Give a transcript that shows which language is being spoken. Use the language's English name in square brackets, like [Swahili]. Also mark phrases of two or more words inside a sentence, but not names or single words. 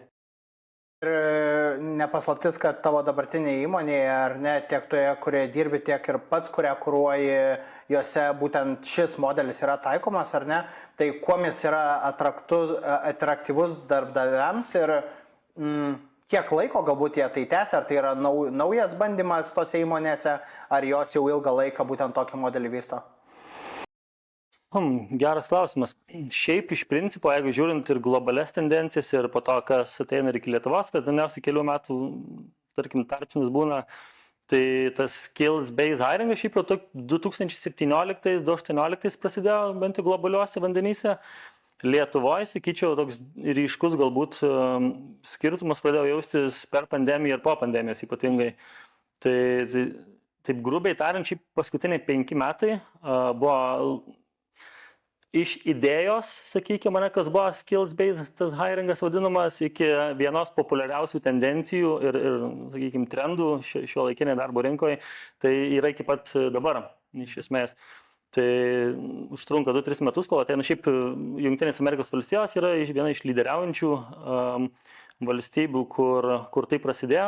[Lithuanian] Ir nepaslaptis, kad tavo dabartinė įmonė, ar ne, tiek toje, kurioje dirbi, tiek ir pats, kurią kuruoji, juose būtent šis modelis yra taikomas, ar ne, tai kuom jis yra atraktyvus darbdaviams ir kiek laiko galbūt jie tai tęsia, ar tai yra naujas bandymas tose įmonėse, ar jos jau ilgą laiką būtent tokį modelį vysto? Geras klausimas. Šiaip iš principo, jeigu žiūrint ir globales tendencijas ir po to, kas ateina ir iki Lietuvos, kad dažniausiai kelių metų, tarkim, tarpsnis būna, tai tas skills-based hiringas šiaip jau 2017-2018 prasidėjo, bent jau globaliuose vandenyse. Lietuvoje, sakyčiau, toks ryškus galbūt skirtumas pradėjo jaustis per pandemiją ir po pandemijos ypatingai. Taip grubiai tariant, šiaip paskutiniai 5 metai buvo iš idėjos, sakykime, kas buvo skills-based tas hiringas vadinamas, iki vienos populiariausių tendencijų ir sakykime, trendų šiuolaikinėje darbo rinkoje, tai yra iki pat dabar, iš esmės. Tai užtrunka 2-3 metus, kol ateina. Šiaip Jungtinės Amerikos valstijos yra viena iš lyderiaujančių valstybių, kur tai prasidėjo.